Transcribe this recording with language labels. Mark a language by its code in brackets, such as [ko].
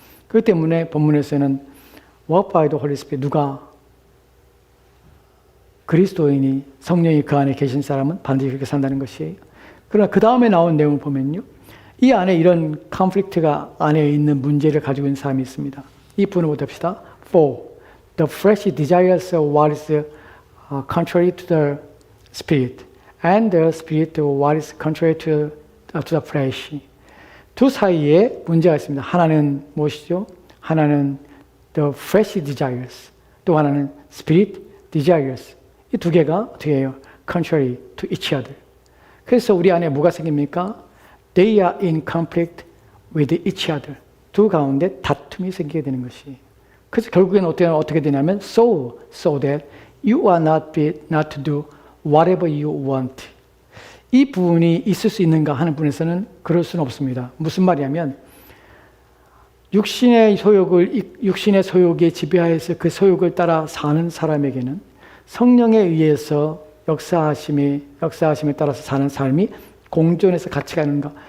[ko] 그렇기 때문에 본문에서는 [en] walk by the Holy Spirit, [ko] 누가 그리스도인이 성령이 그 안에 계신 사람은 반드시 그렇게 산다는 것이에요. 그러나 그 다음에 나온 내용을 보면요, 이 안에 이런 컨플릭트가 안에 있는 문제를 가지고 있는 사람이 있습니다. 이 부분을 봅시다. [en] For the flesh desires what is contrary to the spirit, and the spirit what is contrary to the flesh. [ko] 두 사이에 문제가 있습니다. 하나는 무엇이죠? 하나는 [en] the flesh desires, [ko] 또 하나는 [en] spirit desires. [ko] 이 두 개가 어떻게 해요? [en] contrary to each other. [ko] 그래서 우리 안에 뭐가 생깁니까? [en] They are in conflict with each other. [ko] 두 가운데 다툼이 생기게 되는 것이. 그래서 결국에는 어떻게 되냐면 [en] so that you are not to do whatever you want. [ko] 이 부분이 있을 수 있는가 하는 분에서는 그럴 수는 없습니다. 무슨 말이냐면 육신의 소욕에 지배하여서 그 소욕을 따라 사는 사람에게는 성령에 의해서 역사하심에 따라서 사는 삶이 공존해서 같이 가는가?